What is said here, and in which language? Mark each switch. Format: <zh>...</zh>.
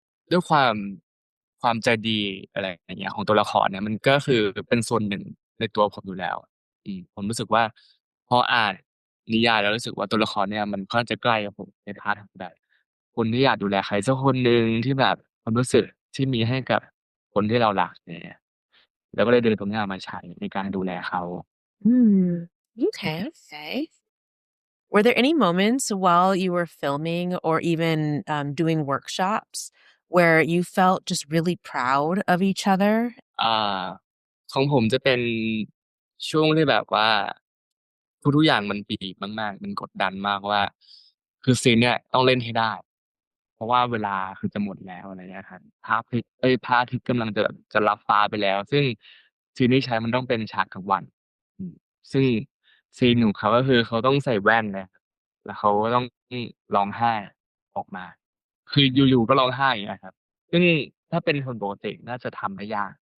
<th>ด้วยความใจดีอะไรอย่างเงี้ยของตัวละครเนี่ยมันก็คือเป็นส่วนหนึ่งในตัวผมอยู่แล้วผมรู้สึกว่าพออ่านนิยายแล้วรู้สึกว่าตัวละครเนี่ยมันค่อนข้างจะใกล้กับผมในพาร์ทของแบบคนที่อยากดูแลใครสักคนหนึ่งที่แบบความรู้สึกที่มีให้กับคนที่เรารักเนี่ยแล้วก็เลยดึงตรงเนี้ยมาใช้ในการดูแลเขา</th> <en>Okay. Were there any moments while you were filming or even doing workshops where you felt just really proud of each other?</en> <th>อ่าของผมจะเป็นช่วงที่แบบว่าทุกอย่างมันบีบมากๆมันกดดันมากว่าคือซีนเนี่ยต้องเล่นให้ได้ เพราะว่าเวลาคือจะหมดแล้วอะไรเงี้ยครับพระอ าทิตย์กำลังจะรับฟ้าไปแล้วซึ่งซีนที่ใช้มันต้องเป็นฉากกลางวันอืมซึ่งซีนของเขาก็คือเขาต้องใส่แว่นนะครับแล้วเขาก็ต้องร้องไห้ออกมาคืออยู่ๆก็ร้องไห้อย่างเงี้ยครับซึ่งถ้าเป็นคนปกติน่าจะทำได้ยาก</th>